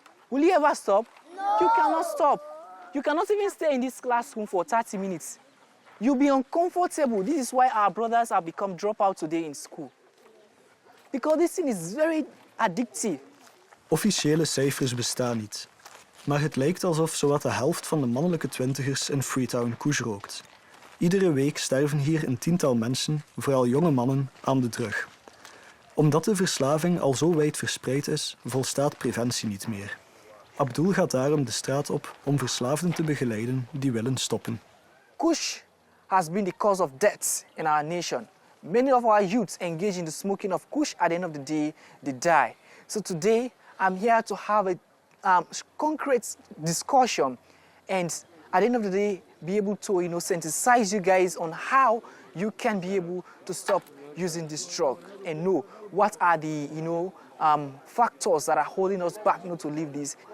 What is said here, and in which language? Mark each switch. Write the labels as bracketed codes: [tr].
[en] Will you ever stop? No. You cannot stop. You cannot even stay in this classroom for 30 minutes. You'll be uncomfortable. This is why our brothers have become dropouts today in school. Because this thing is very addictive. [nl] Officiële cijfers bestaan niet. Maar het lijkt alsof zowat de helft van de mannelijke twintigers in Freetown Kush rookt. Iedere week sterven hier een 10-tal mensen, vooral jonge mannen, aan de drug. Omdat de verslaving al zo wijd verspreid is, volstaat preventie niet meer. Abdul gaat daarom de straat op om verslaafden te begeleiden die willen stoppen. [en] Kush has been the cause of deaths in our nation. Many of our youths engage in the smoking of Kush. At the end of the day, they die. So today, I'm here to have a concrete discussion, and at the end of the day, be able to, sensitize you guys on how you can be able to stop using this drug and know what are the, factors that are holding us back, to leave this.